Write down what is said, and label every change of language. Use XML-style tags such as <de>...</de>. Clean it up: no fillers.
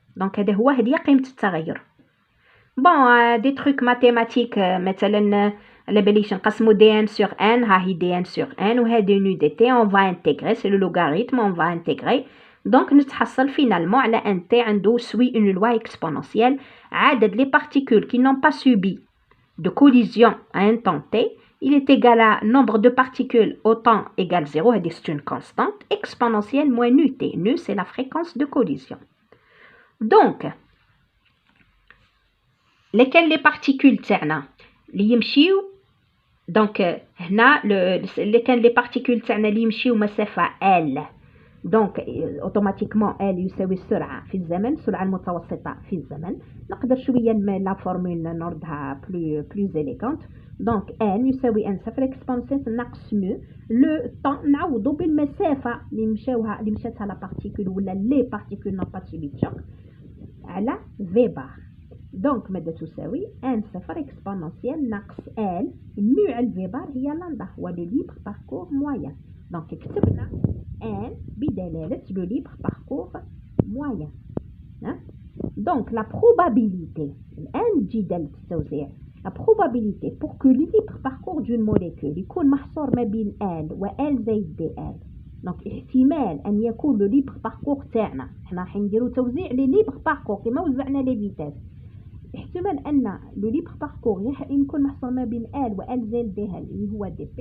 <ar>donc هذه قيمة التغير.</ar> <fr>bon des trucs mathématiques</fr> <ar>مثلا على باليش نقسمو</ar> <fr>dn sur n ها هي dn sur n وهذه nu dt on va intégrer c'est le logarithme on va intégrer. donc</fr> <ar>نتحصل</ar> <fr>finalement على ان t عنده suit une loi exponentielle.</fr> <ar>عدد</ar> <fr>les particules qui n'ont pas subi de collision à un temps t il est égal à nombre de particules au temps égale 0 et c'est une constante exponentielle moins nu t. Nu c'est la fréquence de collision. donc lesquelles les particules</fr> <ar>تاعنا اللي يمشيو donc هنا lesquelles les particules تاعنا اللي يمشيو مسافة L donc automatiquement L يساوي السرعة في الزمن السرعة المتوسطة في الزمن. نقدر شوية لا فورمول نردها plus élégante. donc N يساوي N صفر exponentielle ناقص نو لو طون نعوضو بالمسافة اللي مشاتها لا بارتيكول ولا لي بارتيكول نون با سوبي دو شوك على في بار. donc ماذا تساوي N صفر exponentielle ناقص L نو على في بار هي لندا هو لو ليبر باركور موين.</ar> <fr>donc كتبنا N بدلالة le libre parcours moyen. donc la probabilité N</fr> <ar>تجي دالة التوزيع</ar> <fr>la probabilité pour que le libre parcours d'une molécule</fr> <ar>يكون محصور ما بين L و L زائد dl. donc احتمال أن يكون le libre parcours تاعنا احنا راح نديرو توزيع لي libre parcours كما وزعنا لي فيتاس. احتمال أن</ar> <fr>le libre parcours</fr> <ar>يكون محصور ما بين L و L زائد dl اللي هو dp.</ar>